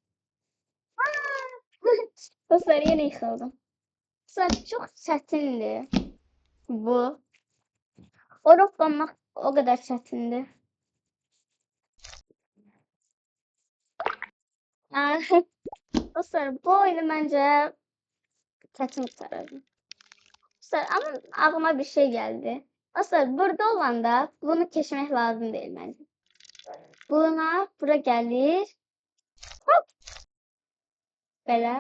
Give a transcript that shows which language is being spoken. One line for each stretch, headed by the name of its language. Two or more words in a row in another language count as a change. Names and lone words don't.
Azerbaijani: Dostlar, yenə yıxıldım. Dostlar, çox çətindir bu. O hoppanmaq o qədər çətindir.
Turkish: Dostlar bu oyunu bence çetin tutarım. Dostlar ama aklıma bir şey geldi. Dostlar burada olanda bunu keşfetmek lazım değil bence. Bura gelir. Hop. Böyle.